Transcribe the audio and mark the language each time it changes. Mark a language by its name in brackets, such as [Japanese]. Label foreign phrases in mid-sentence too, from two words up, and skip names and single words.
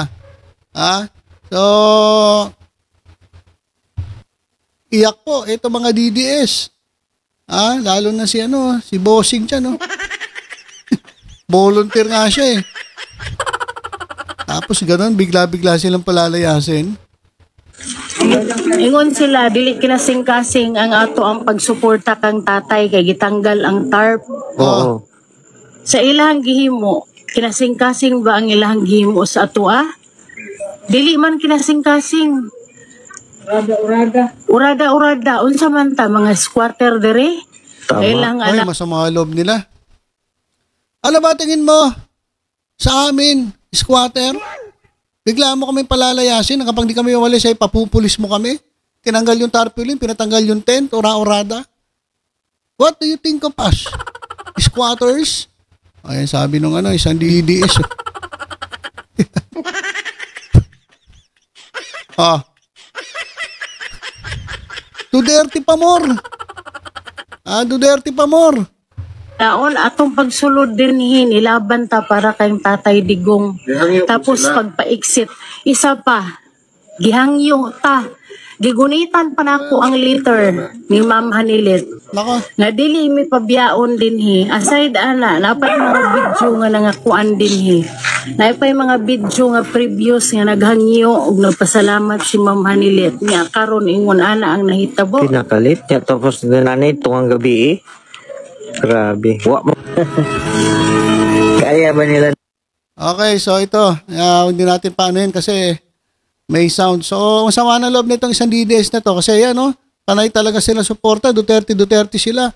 [Filipino] So, iyak po ito mga DDS. Lalo na si Bossing siya, no? Volunteer [Cebuano] nga siya [Filipino] Tapos ganun, bigla-bigla silang palalayasin. [Cebuano] Ingon sila, dili kinasing-kasing ang ato ang pagsuporta kang tatay kay gitanggal ang tarp. Oo. Sa ilahang gihimo, kinasing-kasing ba ang ilahang gihimo sa ato Dili man kinasing-kasing. Urada-urada. Unsa man ta, mga squatter dere? Ilang [Filipino] Ay, masama loob nila. Ano ba tingin mo sa amin, squatter? Bigla mo kami palalayasin kapag di kami umalis ay papupulis mo kami? Tinanggal yung tarpaulin, pinatanggal yung tent, ura-urada? [English] What do you think of us? Squatters? [Filipino] Ayan sabi nung isang DDS. Duterte pa more. Duterte pa more. [Cebuano] Daon atong pagsulod din ilaban ta para kay Tatay Digong. Tapos pagpa-exit, isa pa, gihangyo ta. Gigunitan pa nako ang letter ni Ma'am Hanilet. Nako. Nga dili mi pabyaon dinhi. Aside napay mga video nga nangakuan dinhi. Napay mga video nga previous nga naghangyo ug nagpasalamat si Ma'am Hanilet. Nya karon ingon ang nahitabo. Pinakalit niya tapos nanay tungang gabi Grabe. [Filipino] Kaya ba nila? Okay, so ito, hindi natin paanohin kasi may sound. So, masama na loob nitong isang DDS na to kasi panay talaga sila suporta, Duterte sila.